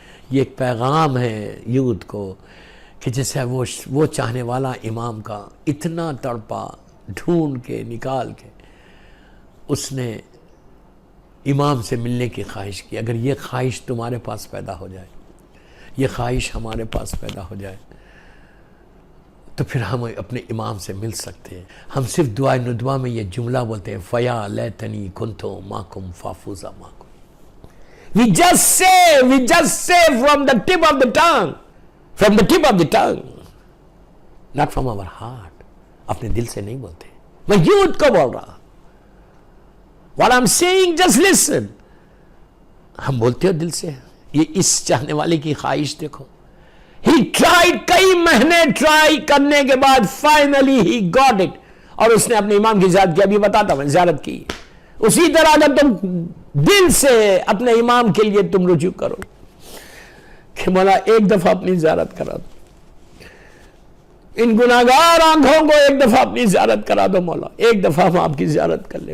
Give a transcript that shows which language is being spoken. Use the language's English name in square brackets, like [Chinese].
[Urdu] یہ ایک پیغام ہے یوتھ کو کہ جیسے وہ چاہنے والا امام کا اتنا تڑپا, ڈھونڈ کے نکال کے اس نے امام سے ملنے کی خواہش کی. اگر یہ خواہش تمہارے پاس پیدا ہو جائے, یہ خواہش ہمارے پاس پیدا ہو جائے, تو پھر ہم اپنے امام سے مل سکتے ہیں. ہم صرف دعائے ندوہ میں یہ جملہ بولتے ہیں [Arabic] فَيَا لَيْتَنِي كُنْتُ مَعَكُمْ فَأَفُوزَ مَعَكُمْ. [English] We just say from the tip of the tongue, not from our heart. [Urdu] اپنے دل سے نہیں بولتے. میں یوتھ کو بول رہا. [English] What I'm saying, just listen. [Urdu] ہم بولتے ہو دل سے. یہ اس چاہنے والے کی خواہش دیکھو. [English] He tried, [Urdu] کئی مہینے ٹرائی کرنے کے بعد [English] finally he got it. [Urdu] اور اس نے اپنے امام کی زیارت کی. ابھی بتاتا میں زیارت کی. اسی طرح اگر تم دل سے اپنے امام کے لیے تم رجوع کرو کہ مولا ایک دفعہ اپنی زیارت کرا دو, ان گناہگار آنکھوں کو ایک دفعہ اپنی زیارت کرا دو مولا, ایک دفعہ ہم آپ کی زیارت کر لیں.